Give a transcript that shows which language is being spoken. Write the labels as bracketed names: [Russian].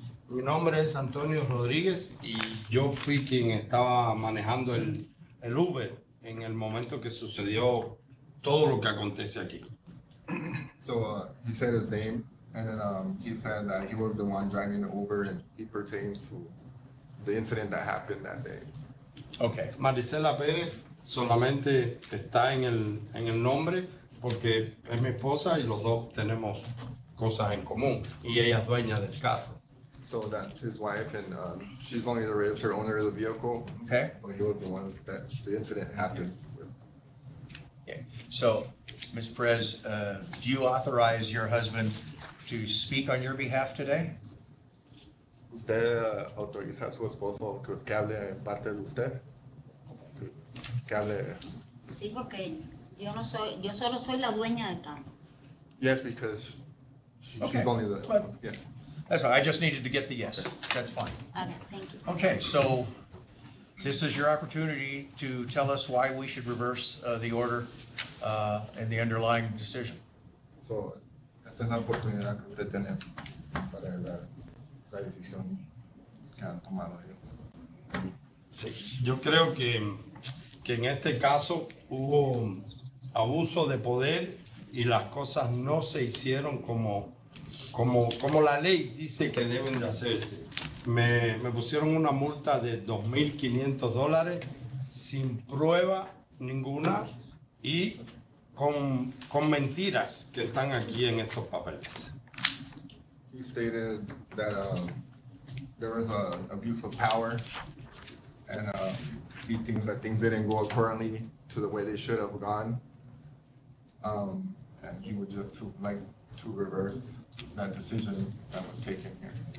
[Spanish] Mi nombre es Antonio Rodríguez y yo fui quien estaba manejando el Uber en el momento que sucedió todo lo que acontece aquí. [English] So he said his name, and then he said that he was the one driving the Uber, and he pertains to the incident that happened that day. Okay, [Spanish] Marisela Pérez solamente está en el nombre porque es mi esposa y los dos tenemos cosas en común y ella es dueña del carro. [English] So that's his wife, and she's only the registered owner of the vehicle, Okay? but he was the one that the incident happened with. So, Ms. Perez, do you authorize your husband to speak on your behalf today? [Spanish] ¿Usted autoriza a su esposo que hable en parte de usted? Que hable. Sí, porque yo solo soy la dueña del carro. [English] Yes, because Okay. she's only the, But- yeah. That's fine, I just needed to get the yes. That's fine. Okay, thank you. Okay, so this is your opportunity to tell us why we should reverse the order and the underlying decision. [Spanish] So, esta es la oportunidad que usted tiene para la decisión que han tomado ellos. Sí, yo creo que en este caso hubo abuso de poder y las cosas no se hicieron como la ley dice que deben de hacerse. Me pusieron una multa de $2,500 sin prueba ninguna y con mentiras que están aquí en estos papeles. [English] He stated that there was an abuse of power, and he thinks that things didn't go accordingly to the way they should have gone. And he would just like to reverse that decision that was taken here.